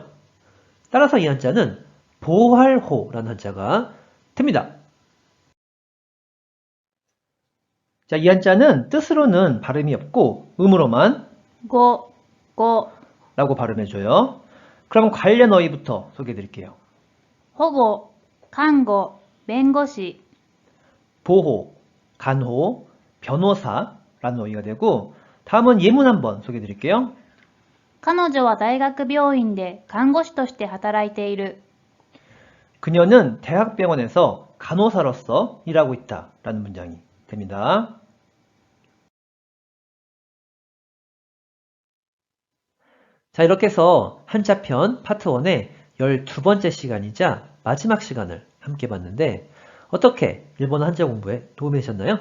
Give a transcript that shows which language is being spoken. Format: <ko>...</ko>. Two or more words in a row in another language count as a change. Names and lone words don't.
<ko>따라서 이 한자는 보할호라는 한자가 됩니다. 자, 이 한자는 뜻으로는 발음이 없고 음으로만</ko> <ja>ご、ご、</ja> <ko>라고 발음해줘요. 그럼 관련 어휘부터 소개해 드릴게요.</ko> <ja>保護、看護、弁護士、</ja> <ko>보호, 간호, 변호사라는 어휘가 되고, 다음은 예문 한번 소개해 드릴게요.</ko> <ja>彼女は大学病院で看護師として働いている。</ja> <ko>그녀는 대학병원에서 간호사로서 일하고 있다라는 문장이 됩니다. 자, 이렇게 해서 한자편 파트 1의 12번째 시간이자 마지막 시간을 함께 봤는데 어떻게 일본어 한자 공부에 도움이 되셨나요?</ko>